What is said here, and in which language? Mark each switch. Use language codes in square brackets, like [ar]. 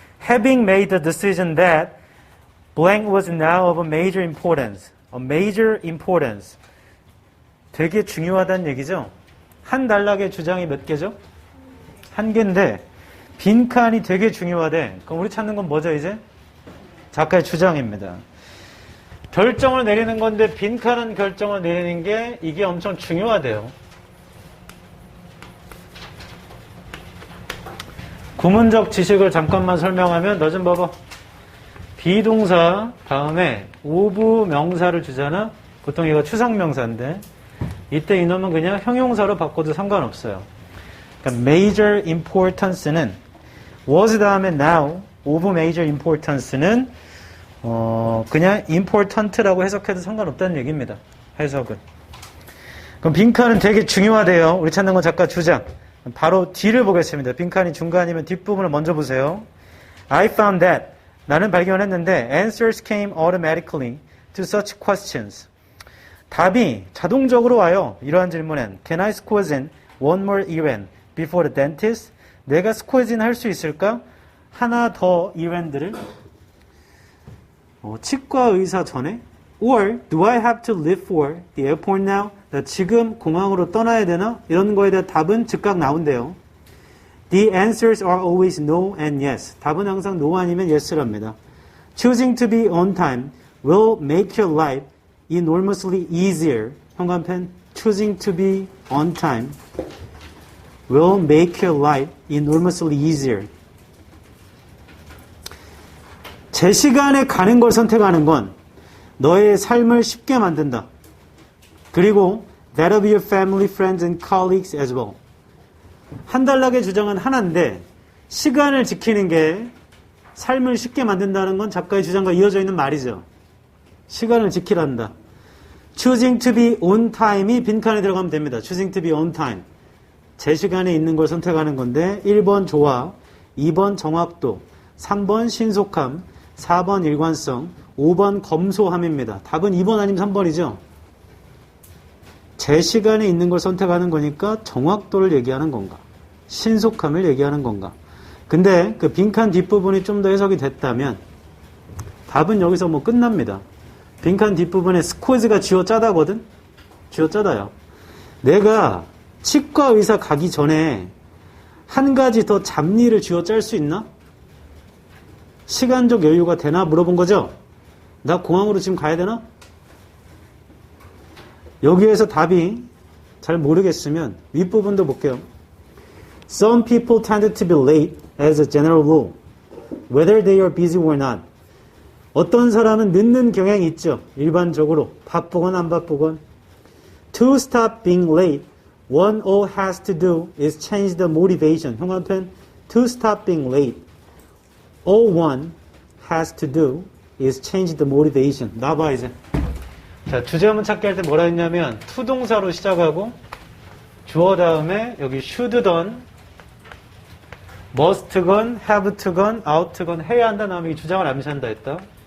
[en] Having made the decision that blank was now of a major importance. A major importance. [ko] 되게 중요하다는 얘기죠. 한 단락의 주장이 몇 개죠? 한 개인데 빈칸이 되게 중요하대. 그럼 우리 찾는 건 뭐죠 이제? 작가의 주장입니다. 결정을 내리는 건데 빈칸은 결정을 내리는 게 이게 엄청 중요하대요. 구문적 지식을 잠깐만 설명하면 너 좀 봐봐. 비동사 다음에 오브 명사를 주잖아. 보통 이거 추상명사인데 이때 이놈은 그냥 형용사로 바꿔도 상관없어요. 그러니까 major importance는 was 다음에 now, of major importance는 그냥 important라고 해석해도 상관없다는 얘기입니다. 해석은. 그럼 빈칸은 되게 중요하대요. 우리 찾는 건 작가 주장. 바로 뒤를 보겠습니다. 빈칸이 중간이면 뒷부분을 먼저 보세요. [en] I found that [ko] 나는 발견했는데 [en] answers came automatically to such questions. [ko] 답이 자동적으로 와요. 이러한 질문엔 [en] Can I squeeze in one more event before the dentist? [ko] 내가 squeeze in 할 수 있을까? 하나 더 이벤트를 치과 의사 전에? [en] Or do I have to leave for the airport now? [ko] 나 지금 공항으로 떠나야 되나? 이런 거에 대한 답은 즉각 나온대요. [en] The answers are always no and yes. [ko] 답은 항상 no 아니면 yes랍니다. [en] Choosing to be on time will make your life enormously easier. 현관펜 Choosing to be on time will make your life enormously easier. [ko] 제 시간에 가는 걸 선택하는 건 너의 삶을 쉽게 만든다. 그리고 [en] that of your family, friends and colleagues as well. [ko] 한 단락의 주장은 하나인데 시간을 지키는 게 삶을 쉽게 만든다는 건 작가의 주장과 이어져 있는 말이죠. 시간을 지키란다. [en] Choosing to be on time이 [ko] 빈칸에 들어가면 됩니다. [en] Choosing to be on time. [ko] 제 시간에 있는 걸 선택하는 건데 1번 조화, 2번 정확도, 3번 신속함, 4번 일관성, 5번 검소함입니다. 답은 2번 아니면 3번이죠. 제 시간에 있는 걸 선택하는 거니까 정확도를 얘기하는 건가? 신속함을 얘기하는 건가? 근데 그 빈칸 뒷부분이 좀 더 해석이 됐다면 답은 여기서 뭐 끝납니다. 빈칸 뒷부분에 스쿼즈가 쥐어짜다거든? 쥐어짜다요. 내가 치과 의사 가기 전에 한 가지 더 잡일을 쥐어짤 수 있나? 시간적 여유가 되나? 물어본 거죠? 나 공항으로 지금 가야 되나? 여기에서 답이 잘 모르겠으면 윗부분도 볼게요. [en] Some people tend to be late as a general rule, whether they are busy or not. [ko] 어떤 사람은 늦는 경향이 있죠. 일반적으로 바쁘건 안 바쁘건. [en] To stop being late, one all has to do is change the motivation. [ko] 형광펜 [en] To stop being late, all one has to do is change the motivation. [ko] 나봐 이제. 자, 주제문 찾기 할 때 뭐라 했냐면 투동사로 시작하고 주어 다음에 여기 should건, must건, have건, ought건 해야 한다 나오면 이 주장을 암시한다 했다.